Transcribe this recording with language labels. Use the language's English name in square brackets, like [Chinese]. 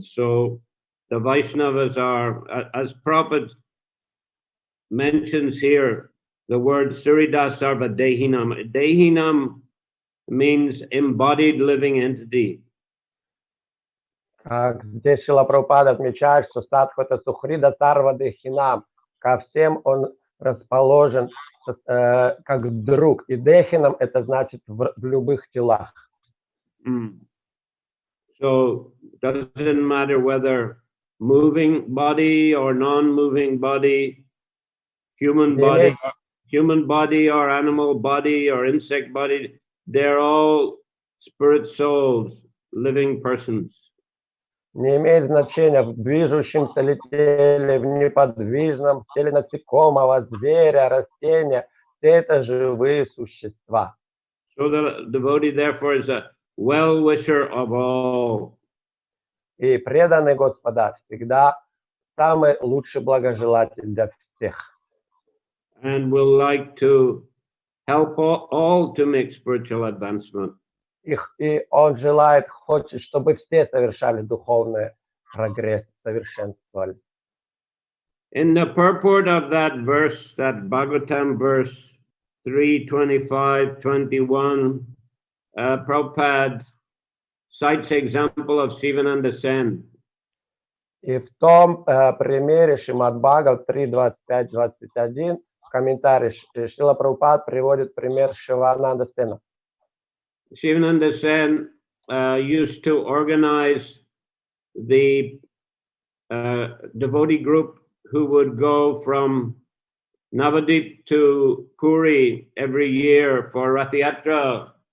[English] So the Vaishnavas are, as Prabhupada mentions here, the word [Sanskrit] Surida Sarva Dehinam. [English] Dehinam means embodied living entity. [Russian] Здесь Шрила Прабхупада отмечает, что садху это [Sanskrit] сухрида сарва дехинам. [Russian] Ко всем он расположен как друг. И дехинам это значит в любых телах. [English] So doesn't matter whether moving body or non-moving body, human body or animal body or insect body, they're all spirit souls, living persons. [Russian] Не имеет значения в движущемся ли теле, в неподвижном теле насекомого, зверя, растения. Все это живые существа. [English] So the devotee therefore is a well-wisher of all. [Russian] И преданный Господа всегда самый лучший благожелатель для всех. [English] And will like to help all to make spiritual advancement. [Russian] И он желает, хочет, чтобы все совершали духовный прогресс, совершенствовали. [English] In the purport of that verse, that Bhagavatam verse 3:25-21, Prabhupada cites example of Sivananda Sen. [Russian] И в том примере Шримад Бхагават 3:25-21 в комментарии Шрила Прабхупад приводит пример Шивананда Сена. [English] Sivananda Sen used to organize the devotee group who would go from Navadip to Puri every year for Rath Yatra.